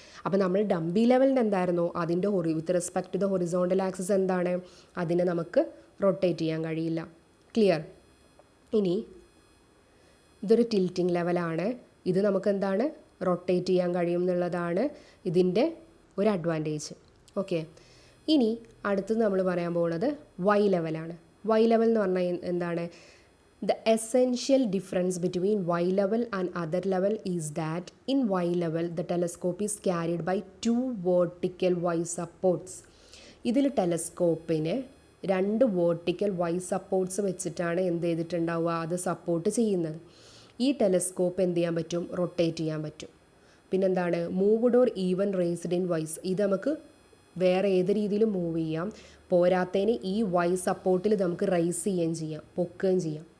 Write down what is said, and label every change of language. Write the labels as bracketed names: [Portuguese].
[Malayalam] അപ്പോൾ നമ്മൾ ഡംബി ലെവലിൻ്റെ എന്തായിരുന്നു, അതിൻ്റെ [English] with respect to the horizontal axis [Malayalam] എന്താണ്, അതിനെ നമുക്ക് റൊട്ടേറ്റ് ചെയ്യാൻ കഴിയില്ല. ക്ലിയർ? ഇനി ഇതൊരു ടിൽറ്റിംഗ് ലെവലാണ്. ഇത് നമുക്ക് എന്താണ്, റൊട്ടേറ്റ് ചെയ്യാൻ കഴിയും എന്നുള്ളതാണ് ഇതിൻ്റെ ഒരു അഡ്വാൻറ്റേജ്. ഓക്കെ, ഇനി അടുത്തത് നമ്മൾ പറയാൻ പോകുന്നത് വൈ ലെവലാണ്. വൈ ലെവൽ എന്ന് പറഞ്ഞാൽ എന്താണ്? [English] The essential difference between Y level and other level is that in Y level the telescope is carried by 2 vertical Y supports. [Malayalam] ഇതിൽ ടെലസ്കോപ്പിന് 2 വേർട്ടിക്കൽ Y സപ്പോർട്ട്സ് വെച്ചിട്ടാണ് എന്ത് ചെയ്തിട്ടുണ്ടാവുക, അത് സപ്പോർട്ട് ചെയ്യുന്നത്. ഈ ടെലസ്കോപ്പ് എന്ത് ചെയ്യാൻ പറ്റും, റൊട്ടേറ്റ് ചെയ്യാൻ പറ്റും. പിന്നെന്താണ്, [English] Moved or even raised in wise. [Malayalam] ഇത് നമുക്ക് വേറെ ഏത് രീതിയിലും മൂവ് ചെയ്യാം. പോരാത്തതിന് ഈ Y സപ്പോർട്ടിൽ നമുക്ക് റൈസ് ചെയ്യുകയും ചെയ്യാം, പൊക്കുകയും ചെയ്യാം.